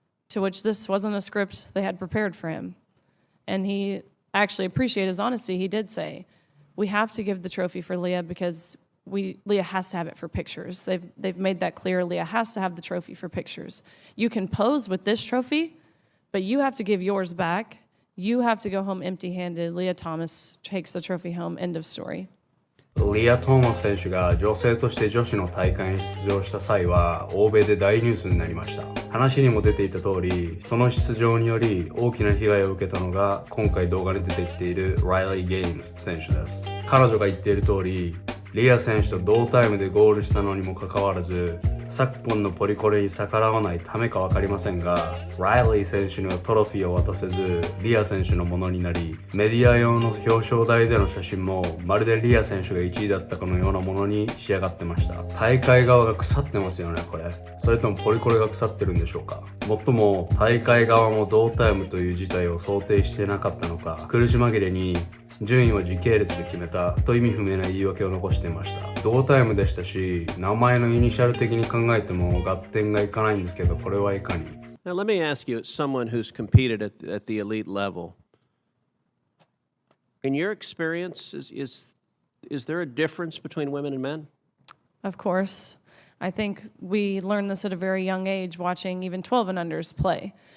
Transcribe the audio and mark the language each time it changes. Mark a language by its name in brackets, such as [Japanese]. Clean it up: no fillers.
[English] To which this wasn't a script they had prepared for him. And he actually appreciated his honesty. He did say, we have to give the trophy for Leah because Leah has to have it for pictures. They've made that clear. Leah has to have the trophy for pictures. You can pose with this trophy, but you have to give yours back. You have to go home empty-handed. Leah Thomas takes the trophy home. End of story. [Japanese] リア・トーマス選手が女性として女子の大会に出場した際は欧米で大ニュースになりました。話にも出ていた通り、その出場により大きな被害を受けたのが今回動画に出てきているライリー・ゲインズ選手です。彼女が言っている通り、リア選手と同タイムでゴールしたのにもかかわらず、昨今のポリコレに逆らわないためか分かりませんが、ライリー選手にはトロフィーを渡せず、リア選手のものになり、メディア用の表彰台での写真もまるでリア選手が1位だったかのようなものに仕上がってました。大会側が腐ってますよね、これ。それともポリコレが腐ってるんでしょうか。もっとも大会側も同タイムという事態を想定してなかったのか、苦し紛れに順位を時系列で決めたと意味不明な言い訳を残していました。同タイムでしたし、名前のイニシャル的に考えても合点がいかないんですけど、これはいかに。 [English] Now let me ask you, as someone who's competed at the elite level, in your experience, is Is there a difference between women and men? Of course. I think we learned this at a very young age, watching even 12 and unders play.